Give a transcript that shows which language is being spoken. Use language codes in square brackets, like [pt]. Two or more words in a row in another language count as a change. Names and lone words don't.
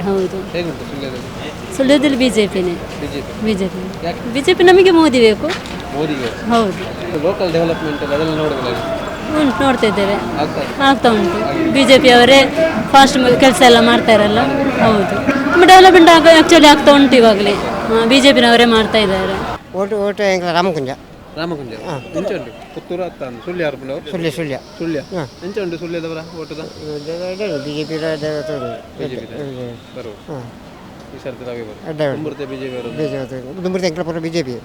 [kn] ಹೌದು, ಸುಳ್ಯದಲ್ಲಿ ಬಿಜೆಪಿನೇ. ಬಿಜೆಪಿ ನಮಗೆ ಮೋದಿ ಬೇಕು. ಹೌದು, ಲೋಕಲ್ ಡೆವಲಪ್ಮೆಂಟ್ ಅದೆಲ್ಲ ನೋಡಿದ್ರೆ ಉಂಟು, ನೋಡ್ತಾ ಇದ್ದೇವೆ, ಆಗ್ತಾ ಉಂಟು. ಬಿಜೆಪಿ ಅವರೇ ಫಾಸ್ಟ್ ಕೆಲಸ ಎಲ್ಲ ಮಾಡ್ತಾ ಇರಲ್ಲ. ಹೌದು, ನಮ್ಮ ಡೆವಲಪ್ಮೆಂಟ್ ಆ್ಯಕ್ಚುಲಿ ಆಗ್ತಾ ಉಂಟು ಇವಾಗಲೇ. ಬಿಜೆಪಿನವರೇ ಮಾಡ್ತಾ ಇದ್ದಾರೆ. ಓಟು ರಾಮಕುಂಜ [tcy] ಎಂಚ ಉಂಟು ಪುತ್ತೂರು ಅತ್ತ ಸುಳ್ಯ ಎಂಚ ಉಂಟು ಸುಳ್ಯದವರ ಓಟದ [kn] BJP ಬರುವ ಈ ಸರ್ತಿ ನಾವೇ ಬರು BJP